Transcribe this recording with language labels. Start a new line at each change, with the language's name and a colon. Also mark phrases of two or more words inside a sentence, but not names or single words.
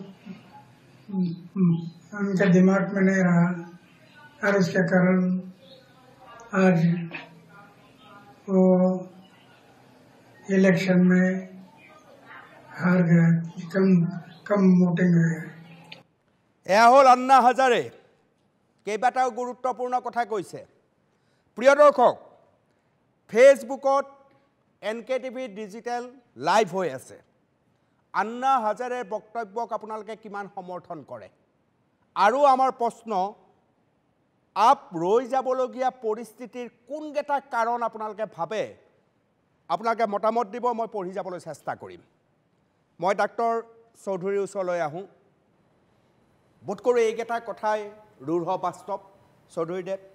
Hindi: उनके दिमाग में नहीं रहा और उसके कारण आज वो इलेक्शन में हार गया कम वोटिंग हुई
Assamese: এয়া হল আন্না হাজাৰে কেইবাটাও গুৰুত্বপূৰ্ণ কথা কৈছে প্ৰিয় দৰ্শক ফেচবুকত NKTV ডিজিটেল লাইভ হৈ আছে আন্না হাজাৰেৰ বক্তব্যক আপোনালোকে কিমান সমৰ্থন কৰে আৰু আমাৰ প্ৰশ্ন আপ ৰৈ যাবলগীয়া পৰিস্থিতিৰ কোনকেইটা কাৰণ আপোনালোকে ভাবে আপোনালোকে মতামত দিব মই পঢ়ি যাবলৈ চেষ্টা কৰিম মই ডাক্তৰ চৌধুৰীৰ ওচৰলৈ আহোঁ বোধ কৰোঁ এইকেইটা কথাই ৰূঢ় বাস্তৱ চৌধুৰীদেৱ